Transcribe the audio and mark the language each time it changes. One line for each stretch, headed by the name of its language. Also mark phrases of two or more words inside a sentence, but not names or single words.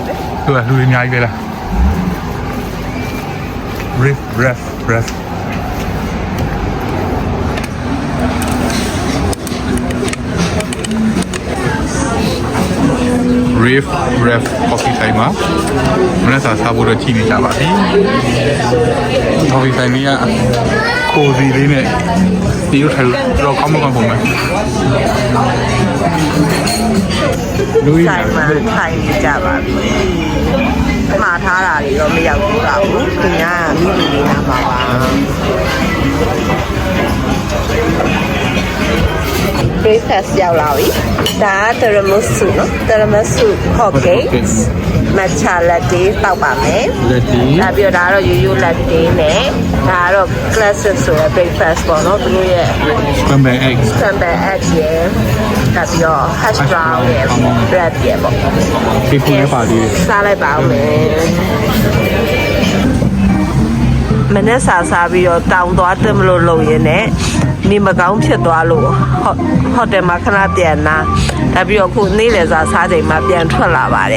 Burmese: သူကလူတွေအများကြီးပဲလား refresh ref coffee ဆိုင်မှာမနက်စာစားဖို့တော့ကြည့်နေကြပါပြီ coffee ဆိုင်လေးကကိုစီလေးနဲ့ဒီလိုထိုင်တော့ကောင်းမကောင်းပုံမယ်လူကြီး ဆိုင်မှာထိုင်နေကြပါပြီမှားထားတာတွေတော့မရောက်ဘူးတော့သူများကမိမိလေးနာမှာပါbreakfast ရောက်လာပြီဒါက tiramisu နော်
English: tiramisu hotcakes matcha latte
Burmese: တောက်ပါမယ် latte ဒါပြီးတော့ဒါကတော့ရိုးရိုး latte နဲ့ဒါကတော့ classic ဆိုတဲ့ breakfast ပေါ့နော်သူတို့ရဲ့
English: scrambled egg
Burmese: ရဲ့ဒါပြီးတော့
English: hash brown
Burmese: ရဲ့ bread ရဲ့ပေါ့ ဒီဖူးလေးပါသေးတယ် စားလိုက်ပါဦးမယ်မနေ့စားပြီးတော့တောင်းသွားတယ်မလို့လုပ်ရင်းနဲ့နေမကောင်းဖြစ်သွားလို့ဟိုတယ်မှာခဏပြန်လာဒါပြီးတော့ခုနေ့လည်စားချိန်မှာပြန်ထွက်လာပါတယ်